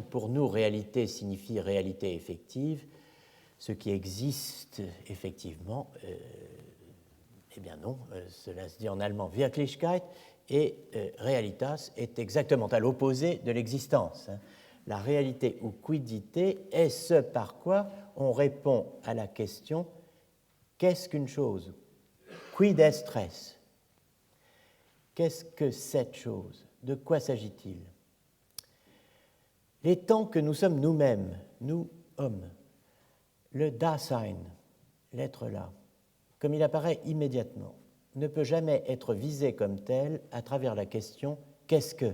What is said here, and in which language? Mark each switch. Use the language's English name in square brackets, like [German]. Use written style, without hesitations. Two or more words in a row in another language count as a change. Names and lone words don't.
[French] Pour nous, réalité signifie réalité effective. Ce qui existe effectivement, eh bien non, cela se dit en allemand Wirklichkeit, et realitas est exactement à l'opposé de l'existence. La réalité ou quiddité est ce par quoi on répond à la question qu'est-ce qu'une chose? [Latin] Quid est res? [French] Qu'est-ce que cette chose? De quoi s'agit-il? Les temps que nous sommes nous-mêmes, nous, hommes, le Dasein, l'être là, comme il apparaît immédiatement, ne peut jamais être visé comme tel à travers la question qu'est-ce que?